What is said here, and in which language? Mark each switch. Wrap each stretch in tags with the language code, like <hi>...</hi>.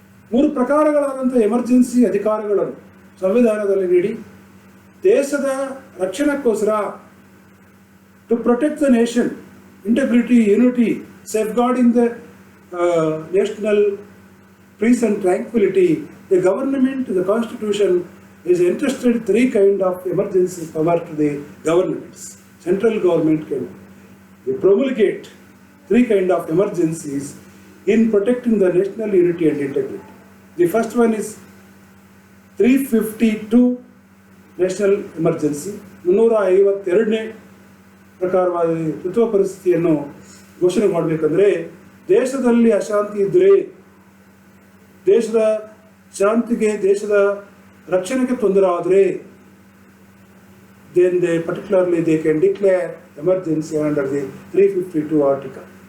<kn>3 ಪ್ರಕಾರಗಳಾದಂಥ emergency ಅಧಿಕಾರಗಳನ್ನು ಸಂವಿಧಾನದಲ್ಲಿ ನೀಡಿ ದೇಶದ ರಕ್ಷಣೆಗೋಸ್ಕರ</kn> <en>To protect the nation integrity unity safeguarding the national peace and tranquility, the government, the constitution is entrusted 3 kind of emergency power to the governments. Central government can promulgate 3 kind of emergencies in protecting the national unity and integrity. The first one is 352 national emergency.</en> <kn>352ನೇ ಪ್ರಕಾರವಾದ ತುರ್ತು ಪರಿಸ್ಥಿತಿಯನ್ನು ಘೋಷಣೆ ಮಾಡಬೇಕಂದ್ರೆ ದೇಶದಲ್ಲಿ ಅಶಾಂತಿ ಇದ್ದರೆ, ದೇಶದ ಶಾಂತಿಗೆ, ದೇಶದ ರಕ್ಷಣೆಗೆ ತೊಂದರೆ ಆದರೆ</kn> <en>then particularly they can declare emergency under the 352 article.</en>